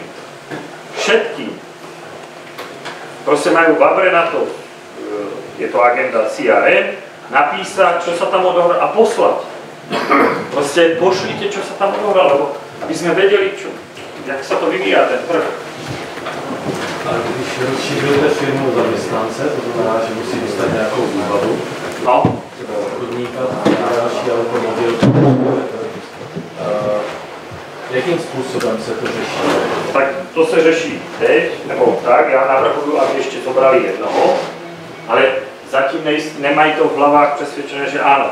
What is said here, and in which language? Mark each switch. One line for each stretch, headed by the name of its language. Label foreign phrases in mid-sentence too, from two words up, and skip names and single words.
Slovak: Všetkým. Proste majú babre na to, je to agenda CRM, napísať, čo sa tam odohrá a poslať. Proste pošlite, čo sa tam odohrá, lebo aby sme vedeli, jak sa to vyvíja ten trh.
Czech: A když rozšířujete firmu zaměstnance, to znamená, že musí dostat nějakou výhodu, obchodníka a další, alebo jakým způsobem se to řeší? Tak to se řeší teď, nebo tak, já navrhuju, aby ještě zobrali jednoho, ale zatím nemají to v hlavách přesvědčené, že áno.